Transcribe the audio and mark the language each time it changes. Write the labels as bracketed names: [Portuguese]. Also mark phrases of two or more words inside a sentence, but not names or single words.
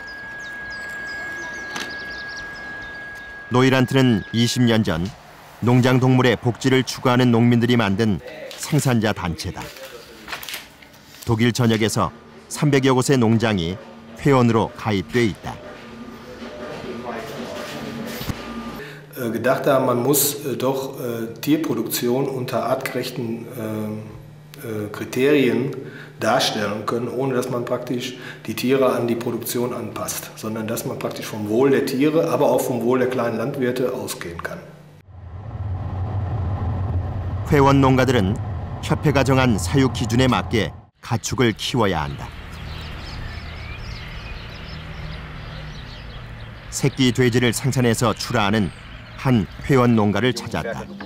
[Korean] 노이란트는 20년 전 농장 동물의 복지를 추구하는 농민들이 만든 생산자 단체다. 독일 전역에서 300여 곳의 농장이 회원으로 가입돼 있다. [German] Gedacht haben, man muss doch Tierproduktion unter artgerechten Kriterien darstellen können, ohne dass man praktisch die Tiere an die Produktion anpasst, sondern dass man praktisch vom Wohl der Tiere, aber auch vom Wohl der kleinen Landwirte ausgehen kann. [Korean] 회원 농가들은 협회가 정한 사육 기준에 맞게 가축을 키워야 한다. 새끼 돼지를 생산해서 출하하는 한 회원 농가를 찾았다.